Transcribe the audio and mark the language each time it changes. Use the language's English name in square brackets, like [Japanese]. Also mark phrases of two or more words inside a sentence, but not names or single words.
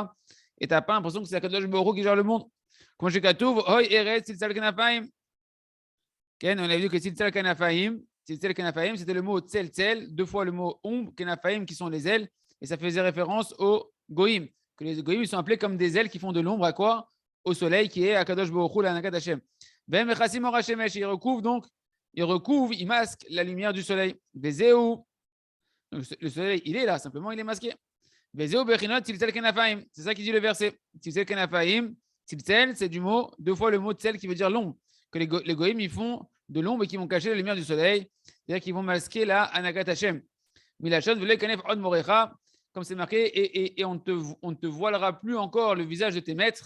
[French] Et tu n'as pas l'impression que c'est [Hebrew] הקדוש ברוך הוא [French] qui gère le monde. Comme je Katouv, [Hebrew] הוי ארץ צלצל כנפים. [French] On a vu que [Hebrew] צלצל כנפים, [French] c'était le mot [Hebrew] צל צל, [French] 2 fois le mot ombre, Kenafaim qui sont les ailes, et ça faisait référence aux goïms. Que les goïms sont appelés comme des ailes qui font de l'ombre à quoi? Au soleil qui est [Hebrew] הקדוש ברוך הוא, [French] la [Hebrew] הנהגת השם. והם מכסים אור השמש, [French] il recouvre donc. Il masque la lumière du soleil. Vezeu. Le soleil, il est là, simplement, il est masqué. [Hebrew] וזהו בחינות צלצל כנפים. [French] C'est ça qui dit le verset. [Hebrew] צלצל כנפים. [French] Tilsel, c'est du mot, 2 fois le mot tsel qui veut dire l'ombre. Que les goïms, ils font de l'ombre et qui vont cacher la lumière du soleil. C'est-à-dire qu'ils vont masquer la [Hebrew] הנהגת השם. מלשון ולא יכנף עוד מוריך. [French] Comme c'est marqué, et on ne te voilera plus encore le visage de tes maîtres.